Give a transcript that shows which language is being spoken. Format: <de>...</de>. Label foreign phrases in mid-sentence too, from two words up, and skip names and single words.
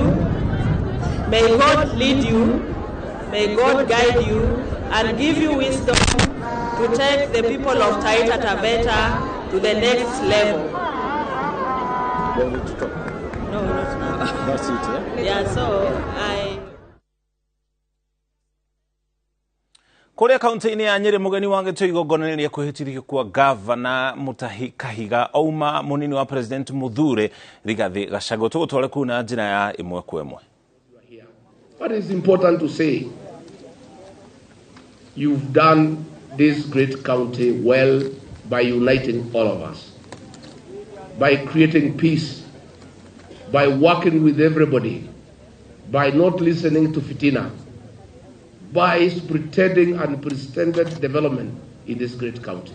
<en>May God lead you, may God guide you, and give you wisdom to take the people of Taita Taveta to the next level. No, not now. That's it, Yeah, so I...</en> <ki>Kuria kaunti-ini ya Nyeri mugeni wangetio igongona ria kuhitithio kwa gavana Mutahi Kahiga ouma munini wa President Muthure Rigathi Gachagua. Tugutware kuna njira ya imwe kwa imwe.</ki> <en>What is important to say, you've done this great county well by uniting all of us, by creating peace, by working with everybody, by not listening to fitina, by pretending unprecedented development in this great county.</en>